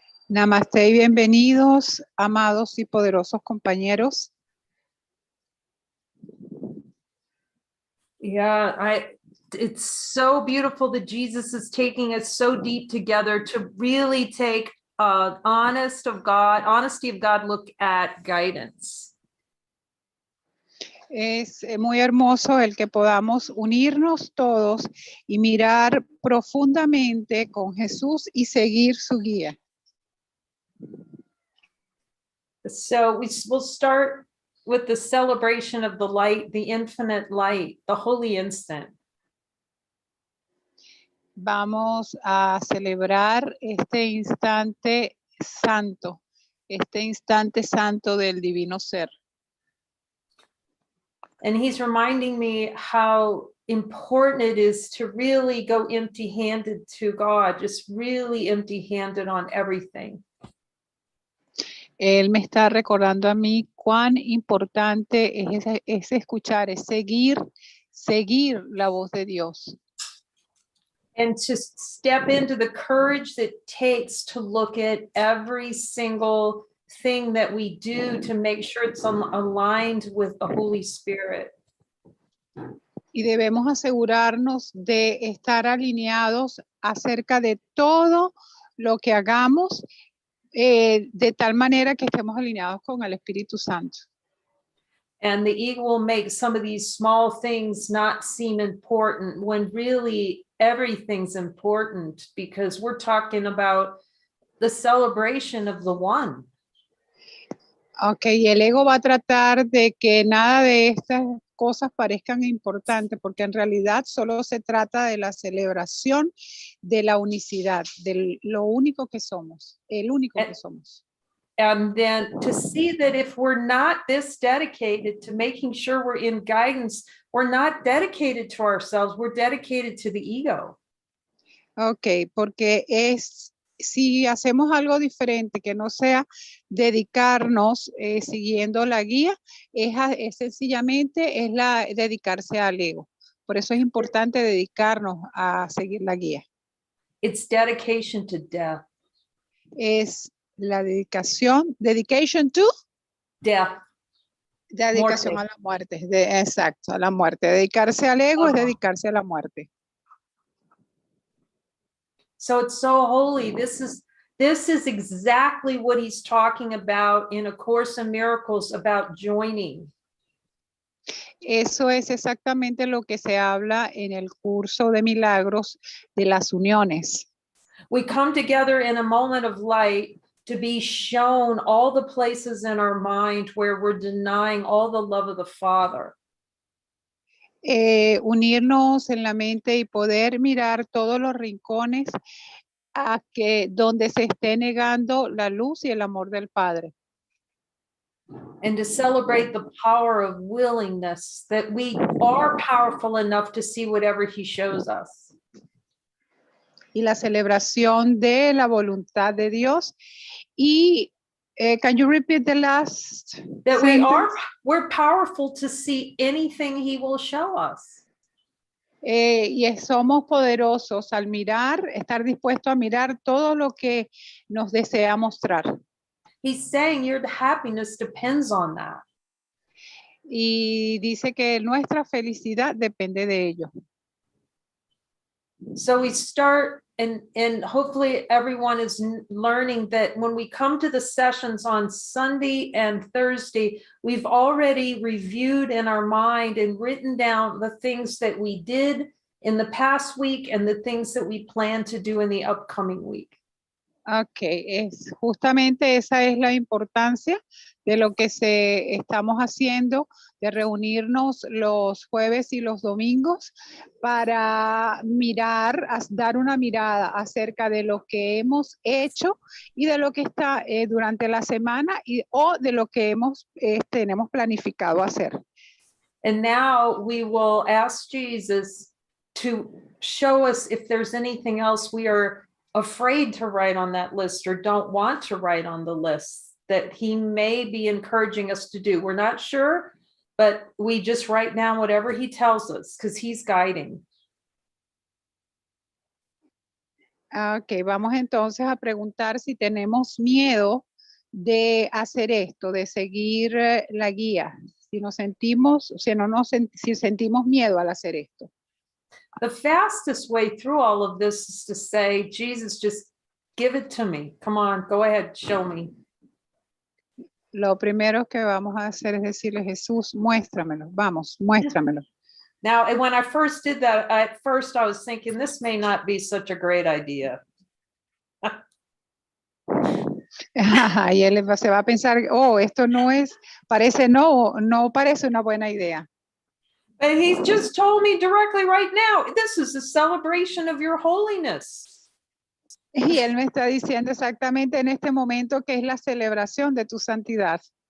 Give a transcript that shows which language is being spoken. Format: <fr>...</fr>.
<es>Namaste y bienvenidos, amados y poderosos compañeros.</es> <en>Yeah, it's so beautiful that Jesus is taking us so deep together to really take honesty of God look at guidance.</en> <es>Es muy hermoso el que podamos unirnos todos y mirar profundamente con Jesús y seguir su guía.</es> <en>So we'll start with the celebration of the light, the infinite light, the holy instant.</en> <es>Vamos a celebrar este instante santo del divino ser.</es> <en>And he's reminding me how important it is to really go empty-handed to God, just really empty-handed on everything.</en> <es>Él me está recordando a mí cuán importante es escuchar, es seguir la voz de Dios.</es> <en>And to step into the courage that it takes to look at every single thing that we do to make sure it's aligned with the Holy Spirit.</en> <es>Y debemos asegurarnos de estar alineados acerca de todo lo que hagamos, de tal manera que estemos alineados con el Espíritu Santo.</es> <en>And the ego will make some of these small things not seem important when really everything's important, because we're talking about the celebration of the one.</en> <es>Okay, y el ego va a tratar de que nada de estas cosas parezcan importantes, porque en realidad solo se trata de la celebración de la unicidad, de lo único que somos, el único que somos.</es> <en>And then to see that if we're not this dedicated to making sure we're in guidance, we're not dedicated to ourselves, we're dedicated to the ego.</en> <es>Okay, porque si hacemos algo diferente que no sea dedicarnos siguiendo la guía, es sencillamente dedicarse al ego. Por eso es importante dedicarnos a seguir la guía.</es> <en>It's dedication to death.</en> <es>Es la</es> <en>dedication to Death.</en> <es>dedicación a la muerte. Exacto, a la muerte. Dedicarse al ego es dedicarse a la muerte.</es> <en>So it's so holy. This is exactly what he's talking about in A Course in Miracles about joining.</en> <es>Eso es exactamente lo que se habla en el curso de milagros de las uniones.</es> <en>We come together in a moment of light to be shown all the places in our mind where we're denying all the love of the Father.</en> <es>Unirnos en la mente y poder mirar todos los rincones donde se esté negando la luz y el amor del Padre.</es> <en>And to celebrate the power of willingness, that we are powerful enough to see whatever he shows us.</en> <es>Y la celebración de la voluntad de Dios.</es> <en>Y can you repeat the last that sentence? We're powerful to see anything he will show us.</en> <es>Y somos poderosos al estar dispuestos a mirar todo lo que nos desea mostrar.</es> <en>He's saying your happiness depends on that.</en> <es>Y dice que nuestra felicidad depende de ello.</es> <en>So we start, and hopefully everyone is learning that when we come to the sessions on Sunday and Thursday, we've already reviewed in our mind and written down the things that we did in the past week and the things that we plan to do in the upcoming week.</en> <es>Ok, justamente esa es la importancia de lo que estamos haciendo, de reunirnos los jueves y los domingos para dar una mirada acerca de lo que hemos hecho y de lo que está durante la semana o de lo que tenemos planificado hacer.</es> <en>And now we will ask Jesus to show us if there's anything else we are afraid to write on that list or don't want to write on the list that he may be encouraging us to do. We're not sure, but we just write down whatever he tells us because he's guiding.</en> <es>Ok, vamos entonces a preguntar si tenemos miedo de hacer esto, de seguir la guía. Si nos sentimos, si sentimos miedo al hacer esto.</es> <en>The fastest way through all of this is to say, Jesus, just give it to me. Come on, go ahead, show me.</en> <es>Lo primero que vamos a hacer es decirle, Jesús, muéstramelo, vamos, muéstramelo.</es> <en>Now, and when I first did that, at first I was thinking this may not be such a great idea.</en> <es>Y él se va a pensar, oh, esto no parece una buena idea.</es> <en>But he just told me directly right now, this is a celebration of your holiness.</en> <es>Y él me está diciendo exactamente en este momento que es la celebración de tu santidad.</es>